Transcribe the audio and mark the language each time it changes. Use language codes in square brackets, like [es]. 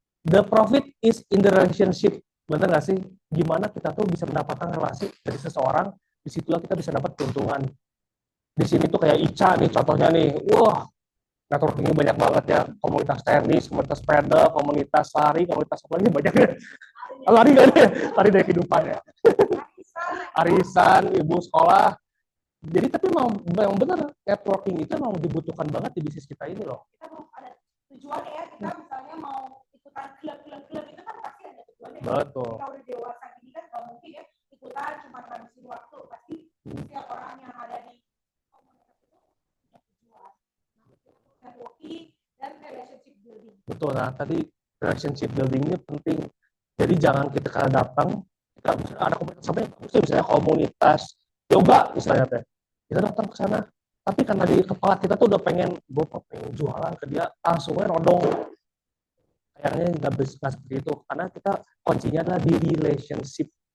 [en] The profit is in the relationship. [id] Benar nggak sih? Gimana kita tuh bisa mendapatkan relasi dari seseorang, disitulah kita bisa dapat keuntungan. Di sini tuh kayak Ica nih, contohnya nih, wah, networkingnya banyak banget ya. Komunitas tenis, komunitas sepeda, komunitas lari, komunitas apa lagi banyak ya. Lari kan ya? Lari dari kehidupan ya. Arisan, ibu sekolah. Jadi tapi memang benar networking itu memang dibutuhkan banget di bisnis kita ini loh. Kita mau ada tujuannya ya, kita misalnya mau ikutan klub itu kan pasti ada tujuannya. Betul. Kita udah dewasa gini kan nggak mungkin ya ikutan cuma ngabisin waktu, pasti setiap orang yang ada di komunitas itu punya tujuan. [en] Networking [id] dan [en] relationship building. [id] Betul. Nah tadi relationship building ini penting. Jadi jangan kita datang, kita ada komunitas apa ya? Misalnya komunitas yoga misalnya teh. Kita datang ke sana, tapi karena di kepala kita tuh udah pengen jualan ke dia, langsungnya nodong. Kayaknya nggak seperti itu, karena kita kuncinya adalah di relationship.